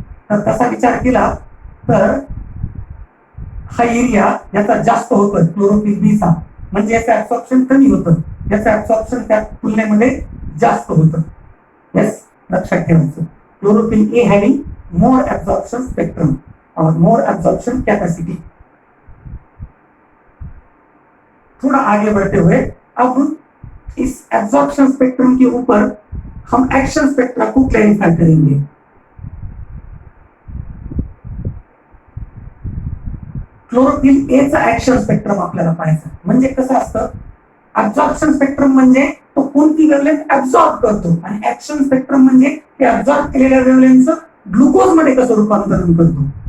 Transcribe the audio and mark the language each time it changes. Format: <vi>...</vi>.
<mr>तर तसा विचार केला तर हा एरिया याचा जास्त होतोय क्लोरोफिल बी चा, म्हणजे याचं ऍब्झॉर्प्शन कमी होतं, याचं ऍब्झॉर्प्शन त्या तुलनेमध्ये जास्त होतं. यस, लक्षात ठेवायचं.</mr> <en>chlorophyll a having more absorption spectrum</en> <hi>और</hi> <en>More absorption capacity.</en> <hi>थोड़ा आगे बढ़ते हुए अब इस एब्जॉर्प्शन स्पेक्ट्रम के ऊपर हम एक्शन स्पेक्ट्रम को क्लैरिफाई करेंगे.</hi> <mr>क्लोरोफिल ए चा ऍक्शन स्पेक्ट्रम आपल्याला पाहायचा. म्हणजे कसं असतं, ऍब्झॉर्प्शन स्पेक्ट्रम म्हणजे तो कोणती वेव्हलेंथ ऍब्झॉर्ब करतो आणि ऍक्शन स्पेक्ट्रम म्हणजे ते ऍब्झॉर्ब केलेल्या वेव्हलेंथचं ग्लुकोज मध्ये कसं रूपांतरण करतो.</mr>